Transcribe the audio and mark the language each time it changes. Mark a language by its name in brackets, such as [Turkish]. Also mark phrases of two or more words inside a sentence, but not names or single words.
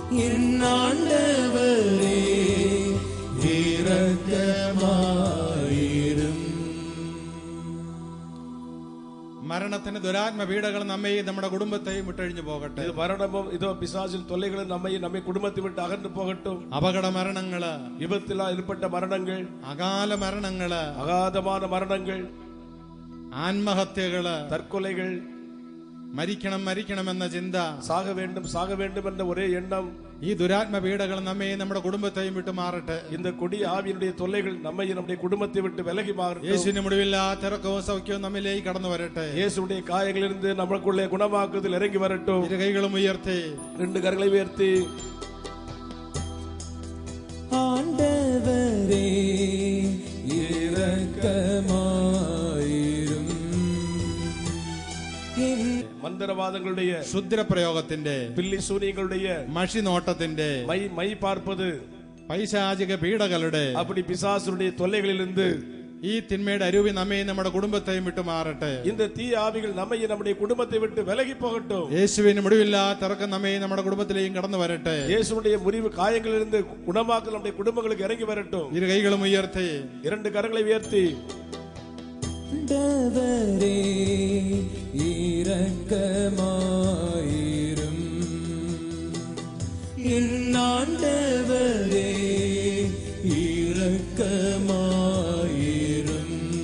[Tamil] என் ஆண்டவரே இரக்கமாயிரும். [Malayalam] മരണത്തിന് ദുരാത്മ പീഡകൾ നമ്മെയും നമ്മുടെ കുടുംബത്തെയും വിട്ടഴിഞ്ഞു പോകട്ടെ. [Tamil] இது மரணமும் இதோ பிசாசின் தொல்லைகளும் நம்மை குடும்பத்தை விட்டு அகன்று போகட்டும். [Malayalam] അപകട മരണങ്ങള്, [Tamil] விபத்தில் ஏற்பட்ட மரணங்கள், [Malayalam] അകാല മരണങ്ങള്, [Tamil] அகாதமான மரணங்கள், [Malayalam] ആത്മഹത്യകള്, [Tamil] தற்கொலைகள், [Malayalam] മരിക്കണമെന്ന ചിന്ത, [Tamil] சாக வேண்டும் என்ற ஒரே எண்ணம், [Malayalam] ഈ ദുരാത്മ പീഡകൾ നമ്മെയും നമ്മുടെ കുടുംബത്തെയും വിട്ടു മാറട്ടെ. [Tamil] இந்த கொடிய ஆவியினுடைய தொல்லைகள் நம்மையும் நம்முடைய குடும்பத்தை விட்டு விலகி மாறட்டும். [Malayalam] യേശുവിന് മുടിവില്ലാത്ത ഇറക്കവും സൗഖ്യവും നമ്മിലേക്ക് കടന്നു വരട്ടെ. [Tamil] இயேசுடைய காயங்களிலிருந்து நமக்குள்ளே குணமாக்குதல் இறங்கி வரட்டும். [Malayalam] ഇരു കൈകളും ഉയർത്തി, [Tamil] ரெண்டு கரங்களை உயர்த்தி, ஆண்டவரே இரக்கமாயிரும். மந்திரவாதங்களுடைய, [Malayalam] ക്ഷുദ്രപ്രയോഗത്തിന്റെ, [Tamil] பில்லி சூனியங்களுடைய, [Malayalam] മഷി നോട്ടത്തിന്റെ, [Tamil] மை பார்ப்பது, [Malayalam] പൈശാചിക പീഡകളുടെ, [Tamil] அப்படி பிசாசுடைய தொல்லைகளிலிருந்து [Malayalam] ഈ തിന്മയുടെ അരൂപി നമ്മെയും നമ്മുടെ കുടുംബത്തെയും വിട്ടു മാറട്ടെ. [Tamil] இந்த தீய ஆவிகள் நம்மையும் நம்முடைய குடும்பத்தை விட்டு விலகி போகட்டும். [Malayalam] യേശുവിന് മുടിവില്ലാത്ത ഇറക്കം നമ്മെയും നമ്മുടെ കുടുംബത്തിലേക്കും കടന്നു വരട്ടെ. [Tamil] இயேசுடைய முறிவு காயங்களிலிருந்து குணமாக்கல் நம்முடைய குடும்பங்களுக்கு இறங்கி வரட்டும். [Malayalam] ഇരു കൈകളും ഉയർത്തി, [Tamil] இரண்டு கரங்களை உயர்த்தி, ஆண்டவரே இரக்கமாயிரும். என் ஆண்டவரே இரக்கமாயிரும்.